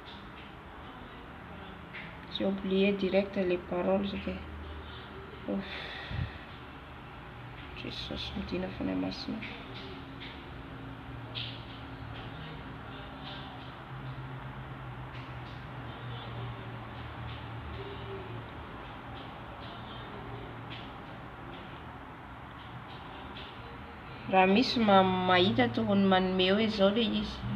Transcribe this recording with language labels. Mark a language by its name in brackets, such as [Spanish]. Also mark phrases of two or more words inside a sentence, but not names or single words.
[French] J'ai oublié direct les paroles. Ouf. [Malagasy] Jesus, medina fanahy masina. Raha misy mahita tokony manome hoe zao le izy.